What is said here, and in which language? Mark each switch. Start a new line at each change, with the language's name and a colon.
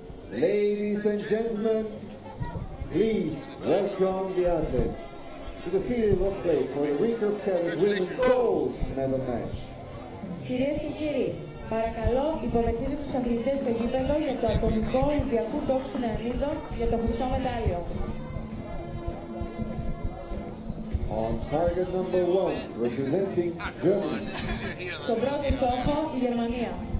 English: Ladies and gentlemen, please welcome the athletes to the field of play for the recurve cadet women gold medal match.
Greek: Κυρίες και κύριοι, παρακαλώ υποδεχτείτε τους αθλητές στο γήπεδο για το ατομικό Ολυμπιακού τόξου νεανίδων για το χρυσό μετάλλιο.
English: On target number 1, representing Germany.
Greek: Στον πρώτο στόχο η Γερμανία.